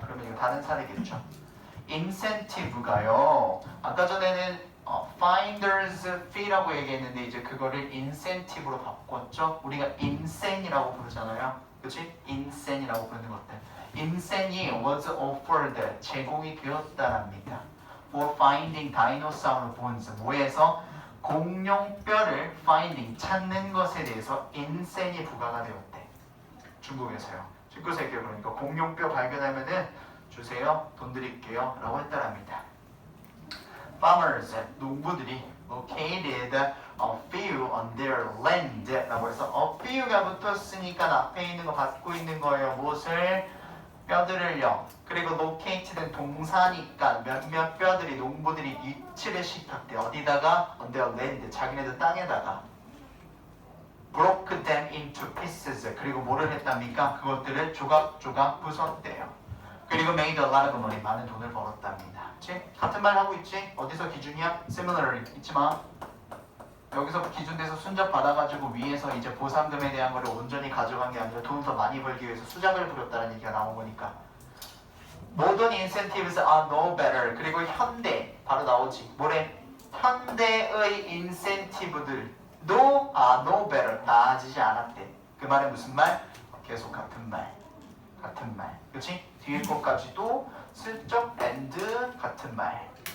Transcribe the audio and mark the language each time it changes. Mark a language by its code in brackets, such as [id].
[ko] 그러면 이거 다른 사례겠죠. incentive가요. 아까 전에는 finder's fee라고 얘기했는데 이제 그거를 incentive로 바꿨죠. 우리가 insane이라고 부르잖아요. 그치? insane이라고 부르는 것들. 인센이 [en] was offered, [ko] 제공이 되었다랍니다. [en] For finding dinosaur bones, [ko] 뭐에서? 공룡뼈를 finding, 찾는 것에 대해서 인센이 부과가 되었대. 중국에서요. 19세기에 그러니까 공룡뼈 발견하면은 주세요. 돈 드릴게요. 라고 했더랍니다. Farmers, 농부들이 [en] located a few on their land [ko] 라고 해서 a few가 붙었으니까 앞에 있는 거 갖고 있는 거예요. 무엇을? 뼈들을요. 그리고 locate는 동사니까 몇몇 뼈들이 농부들이 위치를 시켰대. 어디다가? [en] on their land, [ko] 자기네들 땅에다가 [en] broke them into pieces. [ko] 그리고 뭐를 했답니까? 그것들을 조각조각 부쉈대요. 그리고 [en] made a lot of money. [ko] 많은 돈을 벌었답니다. 그치? 같은 말 하고 있지? 어디서 기준이야? similarly. 잊지마. 여기서 기준돼서 순접 받아가지고 위에서 이제 보상금에 대한 거를 온전히 가져간 게 아니라 돈을 더 많이 벌기 위해서 수작을 부렸다는 얘기가 나온 거니까. [en] Modern incentives are no better. [ko] 그리고 현대 바로 나오지. 뭐래? 현대의 인센티브들도 [en] no better. [ko] 나아지지 않았대. 그 말은 무슨 말? 계속 같은 말. 같은 말. 그치? 뒤에 것까지도 슬쩍 and 같은 말.